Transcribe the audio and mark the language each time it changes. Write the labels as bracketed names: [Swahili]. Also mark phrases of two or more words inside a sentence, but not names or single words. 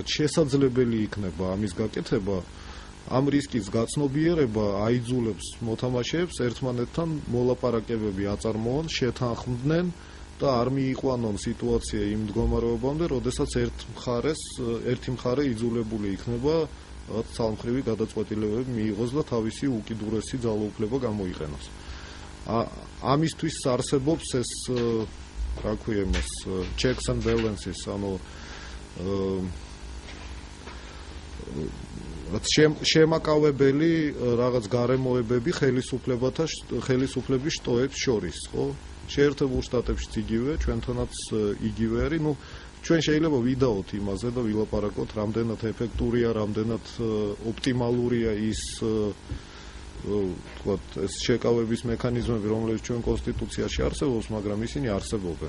[Georgian] შესაძლებელი იქნება ამის გაკეთება, ამ რისკის გაცნობიერება აიძულებს მოთამაშეებს ერთმანეთთან მოლაპარაკებები აწარმოონ, შეთანხმდნენ და არ მიიყვანონ სიტუაცია იმ მდგომარეობამდე, როდესაც ერთი მხარე იძულებული იქნება ძალმხრივი გადაწყვეტილებები მიიღოს და თავისი უკიდურესი ძალაუფლება გამოიყენოს. ამისთვის არსებობს ეს, რა ქვია იმას, [English] checks and balances, [Georgian] ანუ შემაკავებელი რაღაც გარემოებები ხელისუფლების შტოებს შორის, ხო? შეერთებულ შტატებშიც იგივე, ჩვენთანაც იგივე არის. ჩვენ შეიძლება ვიდაოთ იმაზე და ვილაპარაკოთ, რამდენად ეფექტურია, რამდენად ოპტიმალურია ის თქვათ ეს შეკავების მექანიზმები, რომლებიც ჩვენ კონსტიტუციაში არსებობს, მაგრამ ისინი არსებობენ.